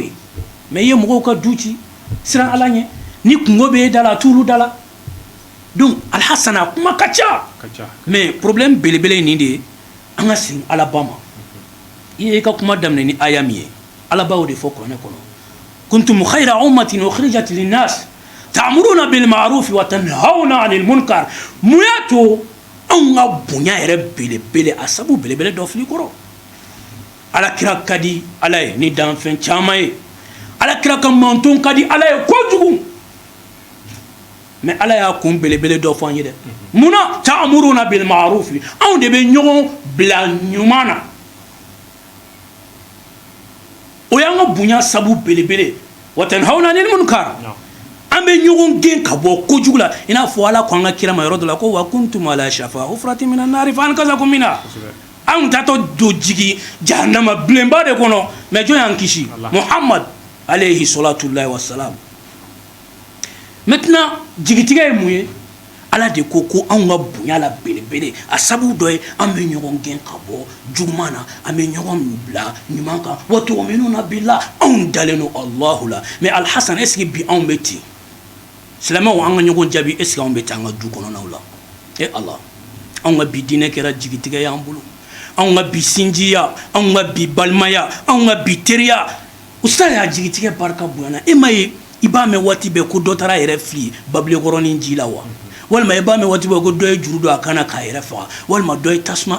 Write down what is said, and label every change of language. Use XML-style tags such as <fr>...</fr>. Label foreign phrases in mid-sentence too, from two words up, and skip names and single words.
<bm>ye mais i ye mɔgɔw ka du ci siran ala ɲɛ ni kungo bɛ e da la a t'olu da la donc Alhasan a kuma ka ca</bm> <fr>mais problème</fr> <bm>belebele ye nin de ye an ka segin alaba ma i ye ka kuma daminɛ ni aya min ye ala b'o de fɔ kuranɛ kɔnɔ</bm> <ar>كنتم خير أمة أخرجت للناس تأمرون بالمعروف وتنهون عن المنكر</ar> <bm>mun y'a to anw ka bonya yɛrɛ belebele a sabu belebele dɔ fili kɔrɔ ala kira ka di ala ye ni danfɛn caman ye ala kira ka manton ka di ala ye kojugu mais ala y'a kun belebele dɔ fɔ an ye dɛ munna</bm> <ar>تأمرون بالمعروف</ar> <bm>anw de bɛ ɲɔgɔn bila ɲuman na o y'an ka bonya sabu belebele</bm> <ar>وتنهون عن المنكر</ar> <bm>an bɛ ɲɔgɔn gɛn ka bɔ kojugu la i n'a fɔ ala ko an ka kira ma yɔrɔ dɔ la ko</bm> <ar>وكنتم على شفا حفرة من النار فأنقذكم منها</ar> <bm>an tatɔ don jigi jahanama bilenba de kɔnɔ mais jɔn y'an kisi Muhammad</bm> <ar>عليه صلوات الله وسلامه</ar> <bm>maintenant jigitigɛ ye mun ye ala de ko anw ka bonya la belebele a sabu dɔ ye an bɛ ɲɔgɔn gɛn ka bɔ juguman na an bɛ ɲɔgɔn bila ɲuman kan</bm> <ar>وتؤمنون بالله</ar> <bm>anw dalen don Allahu la mais Alhasan</bm> <fr>est-ce que</fr> <bm>bi anw bɛ ten silamɛw an ka ɲɔgɔn jaabi</bm> <fr>est-ce que</fr> <bm>anw bɛ taa an ka du kɔnɔnaw la ala anw ka bi diinɛ kɛra jigitigɛ y'an bolo anw ka bi sinjiya anw ka bi balimaya anw ka bi teriya ustaz y'a jigitigɛ barika bonyana e ma ye i b'a mɛn waati bɛɛ ko dɔ taara a yɛrɛ fili babilekɔrɔnin ji la wa walima i b'a mɛn waati bɛɛ ko dɔ ye juru don a kan na k'a yɛrɛ faga walima dɔ ye tasuma</bm>